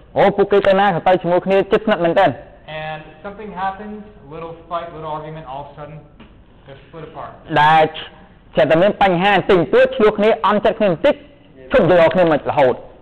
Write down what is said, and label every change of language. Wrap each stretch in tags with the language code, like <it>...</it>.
<km>អូពួកគេទៅណាក៏ទៅជាមួយគ្នាចិត្តស្និទ្ធមែនតើ</km> <en>And something happens, little fight, little argument, all of a sudden they're split apart.</en> <km>ដែលចេះតែមានបញ្ហាបន្តិចបន្តួចឆ្លោះគ្នាអន់ចិត្តគ្នាបន្តិចឈប់យកគ្នាមករហូត</km>